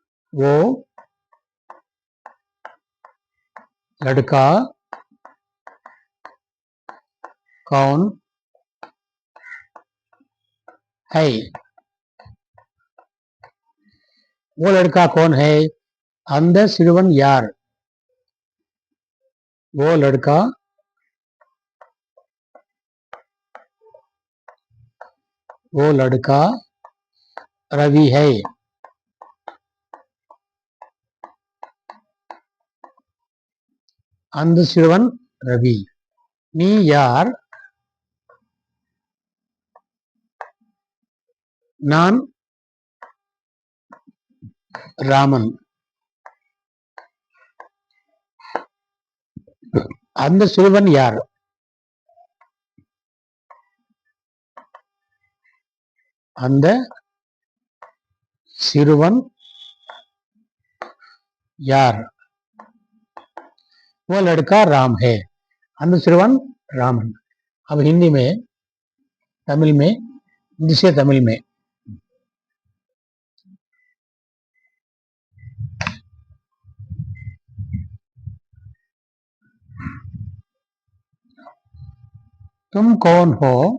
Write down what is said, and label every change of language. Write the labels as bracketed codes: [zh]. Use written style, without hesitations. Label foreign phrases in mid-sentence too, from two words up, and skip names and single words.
[hi] वो लड़का कौन है? वो लड़का कौन है? [ta] அந்த சிறுவன் யார்? [hi] वो लड़का रवि है. [ta] அந்த சிறுவன் ரவி. நீ யார்? நான் ராமன். அந்த சிறுவன் யார்? அந்த சிறுவன் यार. [hi] वो लड़का राम है. [ta] அந்த சிறுவன் ராமன். [hi] अब हिंदी में, तमिल में, हिंदी से तमिल में. तुम कौन हो?